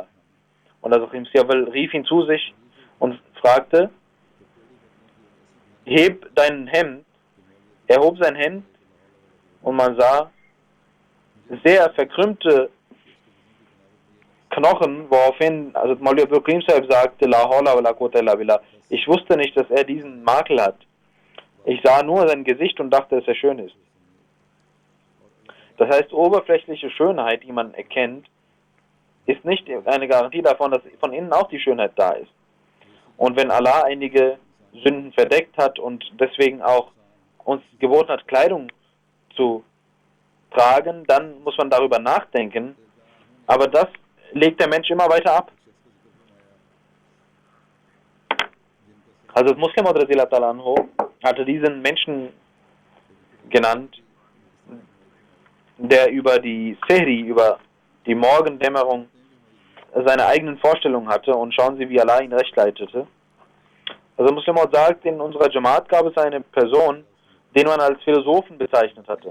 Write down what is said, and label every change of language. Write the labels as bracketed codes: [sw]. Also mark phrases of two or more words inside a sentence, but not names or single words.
[de] Und also Khalifa Masih Awwal rief ihn zu sich und fragte, heb dein Hemd. Er hob sein Hemd und man sah sehr verkrümmte Knochen, woraufhin also Maulvi Abdul Karim Sahib sagte, [ar] لا حول ولا قوة إلا بالله. [de] Ich wusste nicht, dass er diesen Makel hat. Ich sah nur sein Gesicht und dachte, dass er schön ist. Das heißt, oberflächliche Schönheit, die man erkennt, ist nicht eine Garantie davon, dass von innen auch die Schönheit da ist. Und wenn Allah einige Sünden verdeckt hat und deswegen auch uns geboten hat, Kleidung zu tragen, dann muss man darüber nachdenken. Aber das legt der Mensch immer weiter ab. Also Muslim [ar] رضي الله عنه [de] hatte diesen Menschen genannt, der über die Sehri, über die Morgendämmerung seine eigenen Vorstellungen hatte und schauen Sie, wie Allah ihn recht leitete. Also Muslim sagt, in unserer Jamaat gab es eine Person, den man als Philosophen bezeichnet hatte.